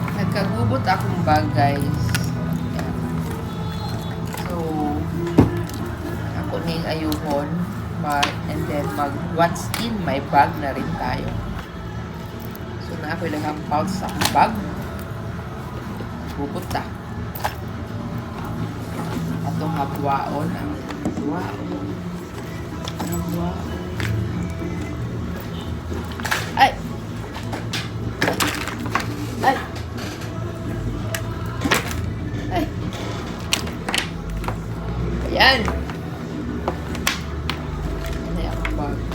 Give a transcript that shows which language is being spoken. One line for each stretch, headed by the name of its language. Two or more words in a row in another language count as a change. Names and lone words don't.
Cebuano: Kagubot akong bag, guys. Yan. So, ako na yung ayuhon.
English: And then, what's in my bag
Filipino: na rin tayo.
Cebuano: So, na ako ilang pouch sa akong bag. Gubot ta. Atong habwaon. Habwaon. Ay! Ay! Ay!
Filipino: Ayan! Ano yung bag?